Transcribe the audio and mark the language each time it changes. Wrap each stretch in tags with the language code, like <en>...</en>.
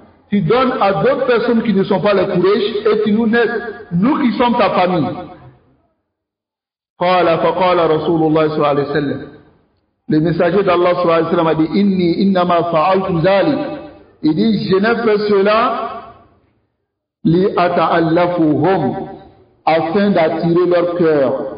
<fr>Tu donnes à d'autres personnes qui ne sont pas les Quraysh et tu nous laisses, nous qui sommes ta famille.</fr> <ar>فقال رسول الله صلى الله عليه وسلم.</ar> <fr>Le messager d'Allah</fr> <ar>صلى الله عليه وسلم</ar> <fr>a dit</fr> <ar>إني إنما فعلت ذلك.</ar> <fr>Il dit je n'ai fait cela</fr> <ar>لأتألفهم,</ar> <fr>afin d'attirer leur cœur.</fr>